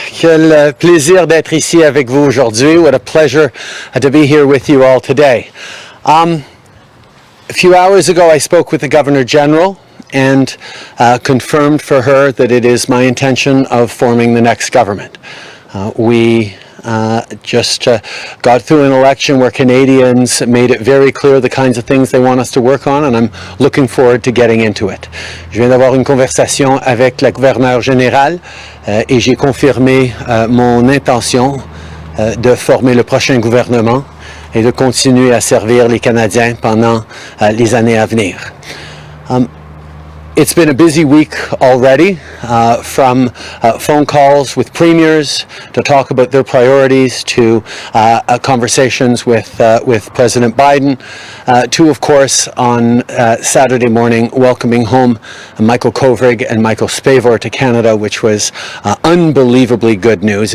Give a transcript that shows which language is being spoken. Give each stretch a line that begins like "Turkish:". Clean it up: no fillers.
French: Quel plaisir d'être ici avec vous aujourd'hui.
English: What a pleasure to be here with you all today. A few hours ago I spoke with the Governor General and confirmed for her that it is my intention of forming the next government. We just got through an election where Canadians made it very clear the kinds of things they want us to work on, and I'm looking forward to getting into it.
French: Je viens d'avoir une conversation avec la gouverneure générale et j'ai confirmé mon intention de former le prochain gouvernement et de continuer à servir les Canadiens pendant les années à venir.
English: It's been a busy week already, from phone calls with premiers to talk about their priorities, to conversations with President Biden, to, of course, on Saturday morning, welcoming home Michael Kovrig and Michael Spavor to Canada, which was unbelievably good news.